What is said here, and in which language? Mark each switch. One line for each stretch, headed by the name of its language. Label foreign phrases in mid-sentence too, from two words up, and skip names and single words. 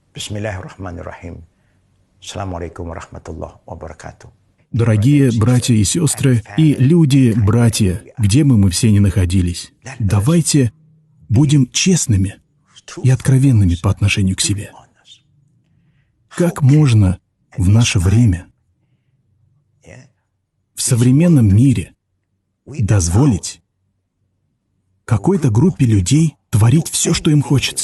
Arabic: بسم الله الرحمن الرحيم. السلام عليكم ورحمة الله وبركاته.
Russian: Дорогие братья и сестры, и люди, братья, где бы мы все ни находились, давайте будем честными и откровенными по отношению к себе. Как можно в наше время, в современном мире, дозволить какой-то группе людей творить все, что им хочется?